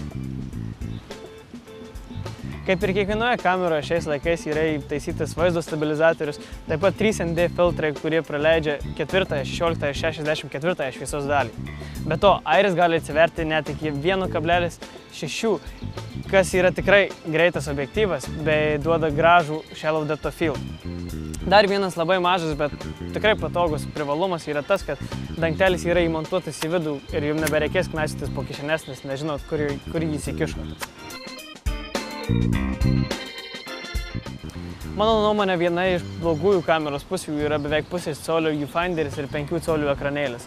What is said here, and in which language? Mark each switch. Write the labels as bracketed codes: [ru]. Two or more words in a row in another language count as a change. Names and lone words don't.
[lt] Kaip ir kiekvienoje kameroje šiais laikais yra įtaisytas vaizdo stabilizatorius, taip pat 3ND filtrai, kurie praleidžia 4, 16 ir 64 šviesos dalį. Be to, airis gali atsiverti net iki 1,6, kas yra tikrai greitas objektyvas, bei duoda gražų [en] shallow depth of field. [lt] Dar vienas labai mažas, bet tikrai patogus privalumas yra tas, kad dangtelis yra įmontuotas į vidų ir jums nebereikės knaistytis po kišenes, nes nežinot, kur jį įsikišo. Mano nuomonė, viena iš blogųjų kameros pusių yra beveik 0,5 colio viewfinderis ir 5 colių ekranėlis.